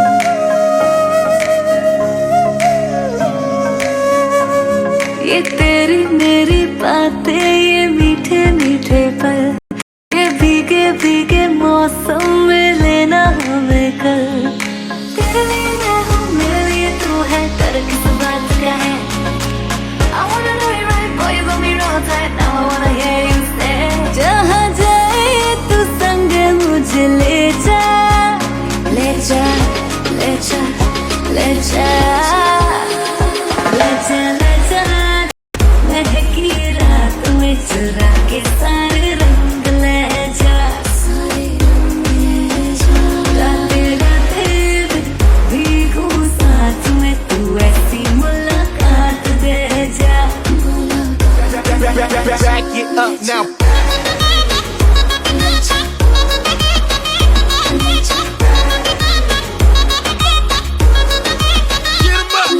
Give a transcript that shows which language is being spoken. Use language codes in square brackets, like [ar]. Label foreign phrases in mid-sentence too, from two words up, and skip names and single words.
[hi] ये तेरी मेरी बातें, ये मीठे मीठे पल, ये भीगे भीगे मौसम में लेना हमें कल। तेरे लिए मैं हूँ, मेरे लिए तू है, कर किस बात का है। [en] I wanna know you right, boy, you got me real tight. Now I wanna hear you say, [hi] जहाँ जाए तू संग मुझे ले जा। ले जा, ले जा, ले जा, ले जा, ले जा। महकी रात में चुरा के सारे रंग ले जा। सारे रंग ले जा। रातें रातें में भीगू साथ में, तू ऐसी मुलाकात दे जा। [en] Back it up now. Get 'em up.